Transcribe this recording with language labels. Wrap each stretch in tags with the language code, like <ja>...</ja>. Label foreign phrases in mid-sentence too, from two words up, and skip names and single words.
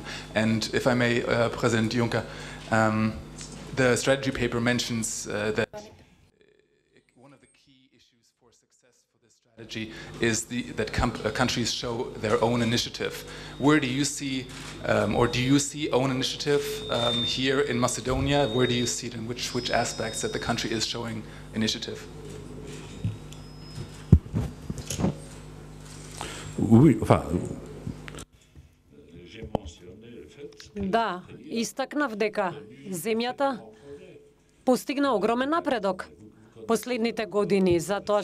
<en>And if I may, President Juncker, the strategy paper mentions that one of the key issues for success for this strategy strategy is that countries show their own initiative. Where do you see, or do you see own initiative here in Macedonia? Where do you see it, in which aspects that the country is showing initiative?</en> <mk>Да, истакнав дека земјата постигна огромен напредок последните години, затоа</mk>